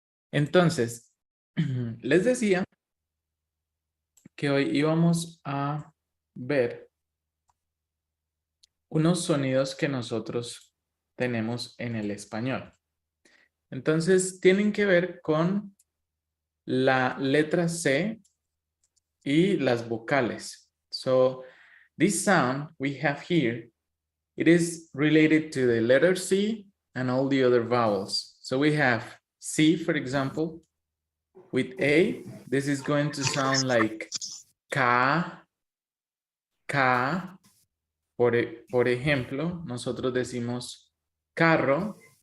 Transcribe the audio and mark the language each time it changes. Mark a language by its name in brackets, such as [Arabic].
[Spanish] Entonces, les decía que hoy íbamos a ver unos sonidos que nosotros tenemos en el español. Entonces, tienen que ver con la letra C y las vocales. [English] So, this sound we have here, it is related to the letter C and all the other vowels. So we have C, for example. With A, this is going to sound like K, K. [Spanish] Por ejemplo, nosotros decimos carro.